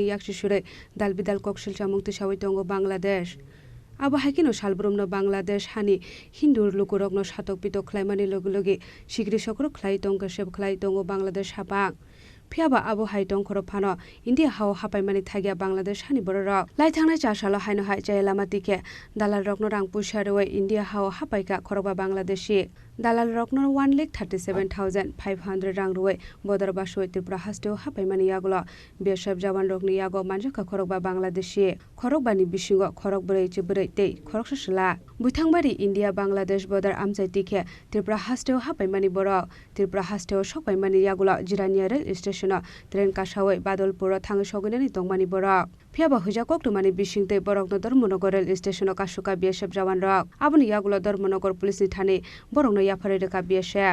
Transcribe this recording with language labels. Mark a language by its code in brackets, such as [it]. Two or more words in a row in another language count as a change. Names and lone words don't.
[trp] yakshi shure dalbidal kokshil chamung te sawai tongo Bangladesh abo haikino salbrumno Bangladesh hani Hindur lukurokno satok pitok khlaimani logilogi sigri sokrok khlai tongo seb khlai tongo Bangladesh hapang Phiaba abo haitong khoro phano India hao hapai mani thagya Bangladesh hani borok lai thangnai chasalo haino hai chailama tike dalal rokno rang pusharoi India hao hapai ka khoroba Bangladeshi দালাল রকনর 1,37,500 রাং রুয়ে বদর বাসুই ত্রিপুরা হাস্টেও হাপাইমানি ইয়াগুলো বিএসএফ জওয়ান রকনি ইয়াগো মানজাকা খরকবা বাংলাদেশি খরকবানি বিশিঙ্গ খরক বरै চিবरै তৈ খরক সসলা বুইথাংবারি ইন্ডিয়া বাংলাদেশ বদর আমচাই টিকে ত্রিপুরা হাস্টেও হাপাইমানি বরক ত্রিপুরা হাস্টেও সপাইমানি ইয়াগুলো জিরানিয়া [en] rail station train [trp] কাসাওই বাদলপুর থাঙ্গै সগৈনানি তংমানি বরক ফিয়াবা হইজা কক্টুমানি বিশিংতে বরকনো ধর্মনগর [en] rail station [trp] কাসুকা বিএসএফ জওয়ান রক আবনি ইয়াগুলো ধর্মনগর পুলিশনি থানে বরকনো ইয়াফারে রেখা বিএসএফ